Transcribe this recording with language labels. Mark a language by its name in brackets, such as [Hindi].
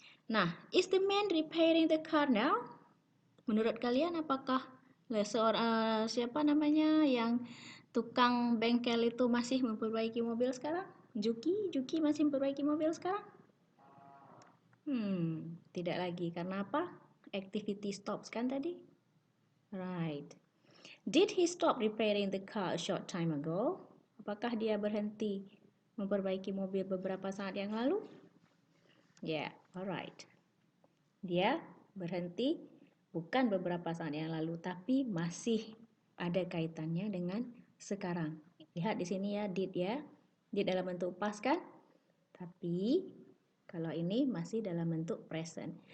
[English] Nah, is the man repairing the car now? [Indonesian] Menurut kalian apakah siapa namanya yang tukang bengkel itu masih memperbaiki mobil sekarang? Juki masih memperbaiki mobil sekarang? Tidak lagi. Karena apa? Activity stops kan tadi? Right. [English] Did he stop repairing the car a short time ago? [Indonesian] Apakah dia berhenti memperbaiki mobil beberapa saat yang lalu? Yeah, alright. Dia berhenti bukan beberapa saat yang lalu, tapi masih ada kaitannya dengan sekarang. Lihat di sini ya, did ya. Did dalam bentuk past kan? Tapi kalau ini masih dalam bentuk present.